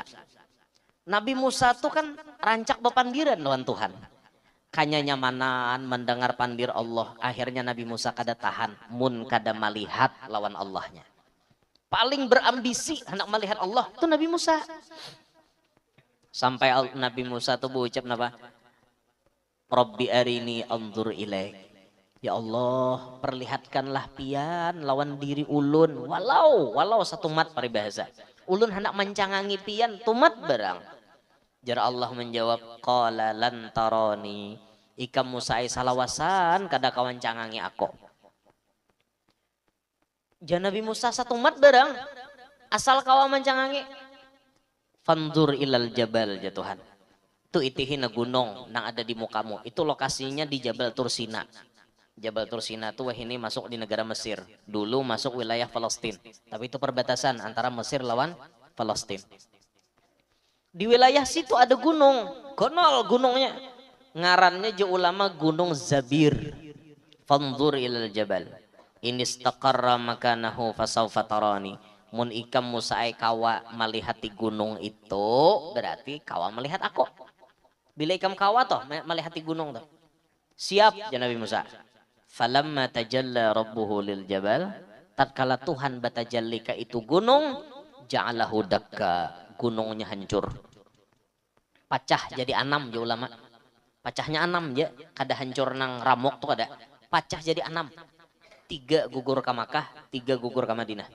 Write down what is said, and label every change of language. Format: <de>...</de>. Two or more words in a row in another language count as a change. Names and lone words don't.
<bjn>Nabi Musa tuh kan rancak bepandiran lawan Tuhan. Kanya nyamanan mendengar pandir Allah. Akhirnya Nabi Musa kada tahan. Mun kada melihat lawan Allahnya. Paling berambisi hendak melihat Allah itu Nabi Musa. Sampai Nabi Musa tuh berucap napa?</bjn> <ar>رب أرني أنظر إليك.</ar> <bjn>Ya Allah, perlihatkanlah pian lawan diri ulun. Walau satu mat paribahasa. Ulun hendak mencangangi pian tumat barang. Jar Allah menjawab,</bjn> <ar>قال لن تراني.</ar> <bjn>Ikam Musa salawasan kada kawan cangangi aku. Jar Nabi Musa satu mat barang. Asal kawan mencangangi.</bjn> <ar>فانظر إلى الجبل ya Tuhan.</ar> <bjn>Itu itihin gunung nang ada di mukamu. Itu lokasinya di Jabal Tursina.</bjn> <id>Jabal Tursina itu ini masuk di negara Mesir. Dulu masuk wilayah Palestina. Tapi itu perbatasan antara Mesir lawan Palestina. Di wilayah situ ada gunung.</id> <bjn>Gonol gunungnya. Ngarannya je ulama Gunung Zabir.</bjn> <ar>فانظر إلى الجبل. إن استقر مكانه فسوف تراني.</ar> <bjn>Mun ikam musai kawa melihat di gunung itu berarti kawa melihat aku. Bila ikam kawa toh melihat di gunung toh. Siap ya Nabi Musa.</bjn> <ar>فلما تجلى ربه للجبل,</ar> <bjn>tatkala Tuhan batajalli ka itu gunung,</bjn> <ar>جعله دكا,</ar> <bjn>gunungnya hancur. Pacah jadi 6 ya ulama. Pacahnya 6 ya, kada hancur nang ramok tuh kada. Pacah jadi 6. 3 gugur ke Makkah, 3 gugur ke Madinah.</bjn>